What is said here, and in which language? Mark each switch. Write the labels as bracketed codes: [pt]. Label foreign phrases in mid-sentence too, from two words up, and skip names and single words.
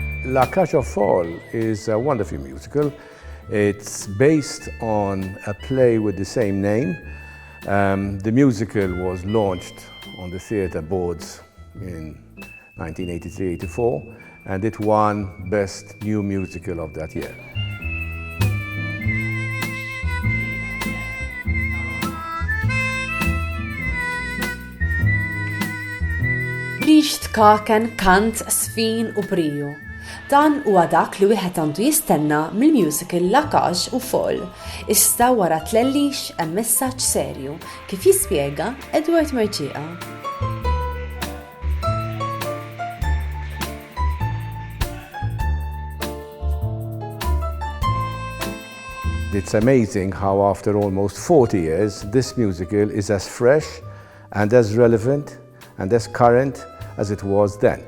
[en] Cage Aux Folles is a wonderful musical. It's based on a play with the same name. The musical was launched on the theatre boards in 1983-84 and it won Best New Musical of that year. [mt] Biex, tkaken, kant, żfin u briju. Dan huwa dak li wieħed għandu jistenna mill-musical Cage Aux Folles. Iżda wara t-tħejjijiet hemm messaġġ serju kif jispjega Edward Mercieca. [en] It's amazing how after almost 40 years this musical is as fresh and as relevant and as current as it was then.